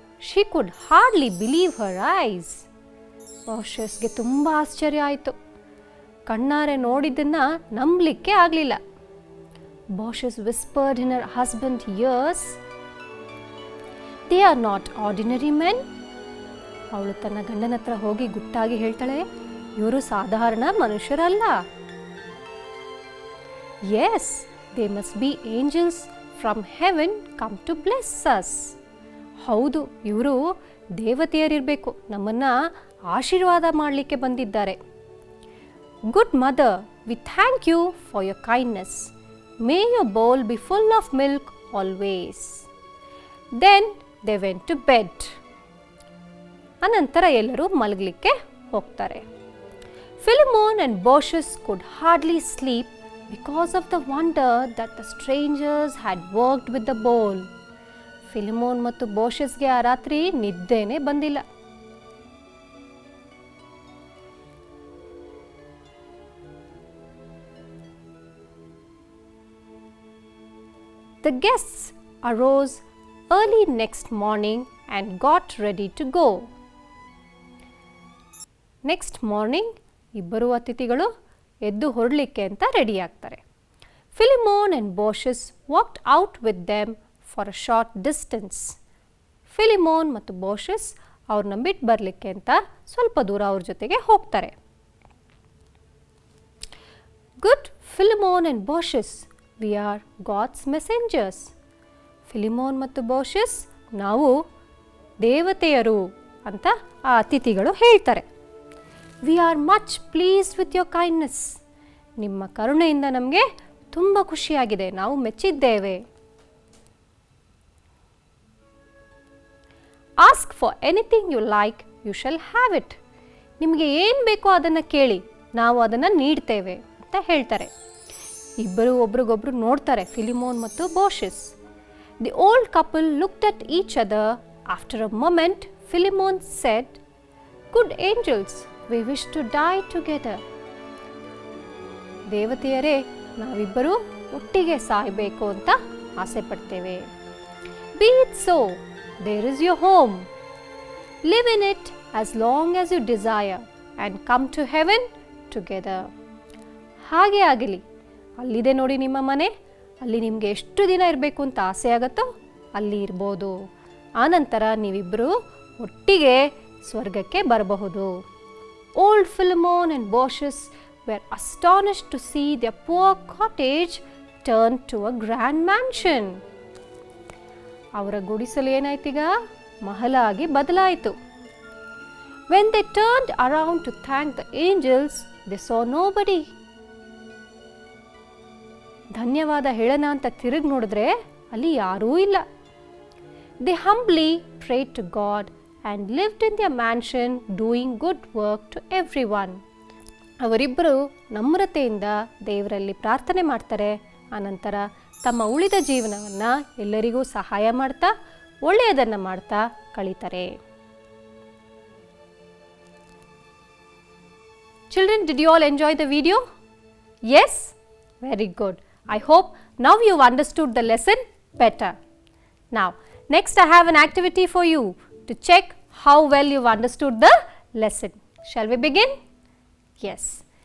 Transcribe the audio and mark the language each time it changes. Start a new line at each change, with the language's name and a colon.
English: She could hardly believe her eyes.
Kannada: ಬೋಷಸ್ಗೆ ತುಂಬ ಆಶ್ಚರ್ಯ ಆಯಿತು. ಕಣ್ಣಾರೆ ನೋಡಿದ್ದನ್ನು ನಂಬಲಿಕ್ಕೆ ಆಗಲಿಲ್ಲ.
English: Boshus whispered in her husband's ears, "They are not ordinary men."
Kannada: ಅವಳು ತನ್ನ ಗಂಡನ ಹತ್ರ ಹೋಗಿ ಗುಟ್ಟಾಗಿ ಹೇಳ್ತಾಳೆ, ಇವರು ಸಾಧಾರಣ ಮನುಷ್ಯರಲ್ಲ.
English: Yes, they must be angels from heaven come to bless us.
Kannada: ಹೌದು, ಇವರು ದೇವತೆಯರಿರಬೇಕು, ನಮ್ಮನ್ನು ಆಶೀರ್ವಾದ ಮಾಡಲಿಕ್ಕೆ ಬಂದಿದ್ದಾರೆ.
English: Good mother, we thank you for your kindness. May your bowl be full of milk always. Then they went to bed.
Kannada: ಅನಂತರ ಎಲ್ಲರೂ ಮಲಗಲಿಕ್ಕೆ ಹೋಗ್ತಾರೆ.
English: Philemon and Boshus could hardly sleep because of the wonder that the strangers had worked with the bowl.
Kannada: ಫಿಲಿಮೋನ್ ಮತ್ತು ಬೋಷಸ್ಗೆ ಆ ರಾತ್ರಿ ನಿದ್ದೆನೇ ಬಂದಿಲ್ಲ.
English: The guests arose early next morning and got ready to go. Next morning,
Kannada: ಇಬ್ಬರು ಅತಿಥಿಗಳು ಎದ್ದು ಹೊರಡಲಿಕ್ಕೆ ಅಂತ ready ಆಗ್ತಾರೆ.
English: Philemon and Boshus walked out with them for a short distance.
Kannada: ಫಿಲಿಮೋನ್ ಮತ್ತು ಬೋಷಸ್ ಅವ್ರನ್ನ ಬಿಟ್ಟು ಬರಲಿಕ್ಕೆ ಅಂತ ಸ್ವಲ್ಪ ದೂರ ಅವ್ರ ಜೊತೆಗೆ ಹೋಗ್ತಾರೆ.
English: Good Philemon and Boshus, we are God's messengers.
Kannada: ಫಿಲಿಮೋನ್ ಮತ್ತು ಬೋಷಸ್, ನಾವು ದೇವತೆಯರು ಅಂತ ಆ ಅತಿಥಿಗಳು ಹೇಳ್ತಾರೆ.
English: We are much pleased with your kindness.
Kannada: ನಿಮ್ಮ ಕರುಣೆಯಿಂದ ನಮಗೆ ತುಂಬ ಖುಷಿಯಾಗಿದೆ, ನಾವು ಮೆಚ್ಚಿದ್ದೇವೆ.
English: Ask for anything you like, you shall have it.
Kannada: ನಿಮಗೆ ಏನು ಬೇಕೋ ಅದನ್ನು ಕೇಳಿ, ನಾವು ಅದನ್ನು ನೀಡ್ತೇವೆ ಅಂತ ಹೇಳ್ತಾರೆ. ಇಬ್ಬರು ಒಬ್ರಿಗೊಬ್ರು ನೋಡ್ತಾರೆ, ಫಿಲಿಮೋನ್ ಮತ್ತು ಬೋಷಸ್.
English: The old couple looked at each other. After a moment, Philemon said, "Good angels, we wish to die together."
Kannada: ದೇವತೆಯರೇ, ನಾವಿಬ್ಬರು ಒಟ್ಟಿಗೆ ಸಾಯಬೇಕು ಅಂತ ಆಸೆ ಪಡ್ತೇವೆ.
English: Be it so. There is your home. Live in it as long as you desire and come to heaven together.
Kannada: ಹಾಗೆ ಆಗಲಿ, ಅಲ್ಲಿದೆ ನೋಡಿ ನಿಮ್ಮ ಮನೆ, ಅಲ್ಲಿ ನಿಮಗೆ ಎಷ್ಟು ದಿನ ಇರಬೇಕು ಅಂತ ಆಸೆ ಆಗುತ್ತೋ ಅಲ್ಲಿ ಇರ್ಬೋದು. ಆನಂತರ ನೀವಿಬ್ಬರು ಒಟ್ಟಿಗೆ ಸ್ವರ್ಗಕ್ಕೆ ಬರಬಹುದು.
English: Old Philemon and Boshus were astonished to see their poor cottage turned to a grand mansion.
Kannada: ಅವರ ಗುಡಿಸಲು ಏನಾಯ್ತೀಗ ಮಹಲಾಗಿ ಬದಲಾಯಿತು.
English: When they turned around to thank the angels, they saw nobody.
Kannada: ಧನ್ಯವಾದ ಹೇಳೋಣ ಅಂತ ತಿರುಗಿ ನೋಡಿದ್ರೆ ಅಲ್ಲಿ ಯಾರೂ ಇಲ್ಲ.
English: They humbly prayed to God and lived in their mansion doing good work to everyone.
Kannada: ಅವರಿಬ್ಬರು ನಮ್ರತೆಯಿಂದ ದೇವರಲ್ಲಿ ಪ್ರಾರ್ಥನೆ ಮಾಡ್ತಾರೆ. ಆನಂತರ ತಮ್ಮ ಉಳಿದ ಜೀವನವನ್ನು ಎಲ್ಲರಿಗೂ ಸಹಾಯ ಮಾಡ್ತಾ ಒಳ್ಳೆಯದನ್ನು ಮಾಡ್ತಾ ಕಳೀತಾರೆ.
English: Children, did you all enjoy the video? Yes? Very good. I hope now you've understood the lesson better. Now, next I have an activity for you to check how well you've understood the lesson. Shall we begin? Yes.